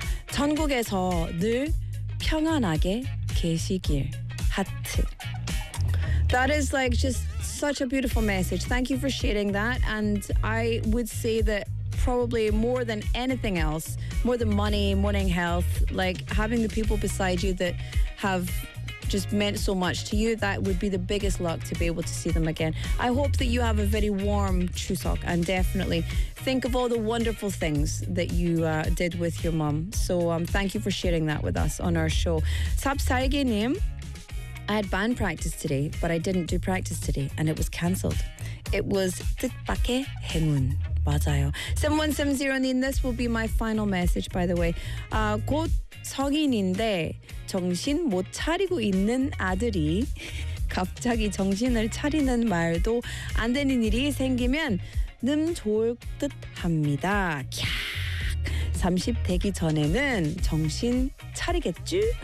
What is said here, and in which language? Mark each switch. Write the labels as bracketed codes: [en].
[ko] 전국에서 늘 평안하게 계시길. 하트. [en] That is like just such a beautiful message. Thank you for sharing that. And I would say that probably more than anything else, more than money, more than health, like having the people beside you that have just meant so much to you, that would be the biggest luck to be able to see them again. I hope that you have a very warm Chuseok and definitely think of all the wonderful things that you did with your mom. So thank you for sharing that with us on our show. Sapsaigenim, I had band practice today, but I didn't do practice today and it was cancelled. It was [ko] 뜻밖의 행운. 맞아요. [en] 7170님, this will be my final message, by the way. [ko] 곧 성인인데 정신 못 차리고 있는 아들이 갑자기 정신을 차리는 말도 안 되는 일이 생기면 늠 좋을 듯 합니다. 캬. 30 되기 전에는 정신 차리겠지?